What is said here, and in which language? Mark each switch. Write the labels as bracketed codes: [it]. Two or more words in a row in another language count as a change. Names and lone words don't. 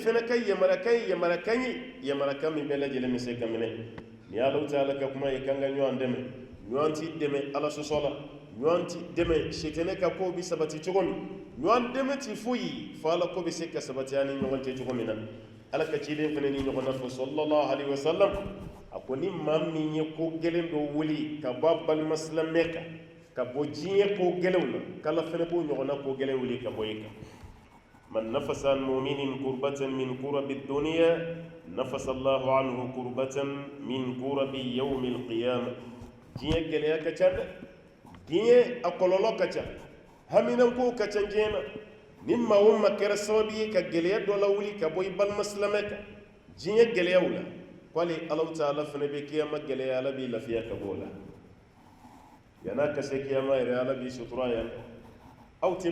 [bm] fana ka yamarakan ye yamarakan ye yamarakan min bɛɛ lajɛlen bɛ se ka minɛ ni alaw taala ka kuma ye k'an ka ɲɔgɔn dɛmɛ ɲɔgɔn ti dɛmɛ ala sɔsɔ la ɲɔgɔn ti dɛmɛ sitɛnɛ ka kow bi sabati cogo min ɲɔgɔn dɛmɛ ti foyi fo ala ko bɛ se ka sabati an ni ɲɔgɔn cɛ cogo min na ala ka cilen fana ni ɲɔgɔn na fɔ [ar] صلى الله عليه وسلم [bm] a ko ni maa min ye ko gɛlɛn dɔ wuli ka bɔ a balima silamɛ kan ka bɔ diɲɛ ko gɛlɛnw na k'ala fana b'o ɲɔgɔnna ko gɛlɛn wuli ka bɔ i kan [ar] من نفس عن مؤمن كربة من كرب الدنيا نفس الله عنه كربة من كرب يوم القيامة. [bm] diɲɛ gɛlɛya ka ca dɛ diɲɛ a kɔlɔlɔ ka ca haminankow ka ca diɲɛ na ni maa o maa kɛra sababu ye ka gɛlɛya dɔ lawuli ka bɔ i balima silamɛ kan diɲɛ gɛlɛyaw la k'ale alaw taala fana bɛ kiyama gɛlɛya ala b'i lafiya ka bɔ o la yana ka se kiyama yɛrɛ ala b'i sutura yan aw tɛ